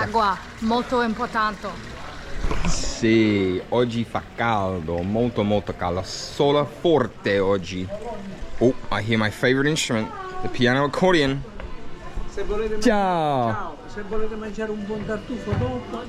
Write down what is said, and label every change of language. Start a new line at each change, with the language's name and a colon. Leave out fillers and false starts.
Italian: Acqua, molto importante. Sì, oggi fa caldo, molto molto caldo. Sole forte oggi.
English: Oh, I hear my favorite instrument, the piano accordion.
Italian: Se volete Ciao. Se volete mangiare un buon tartufo dopo,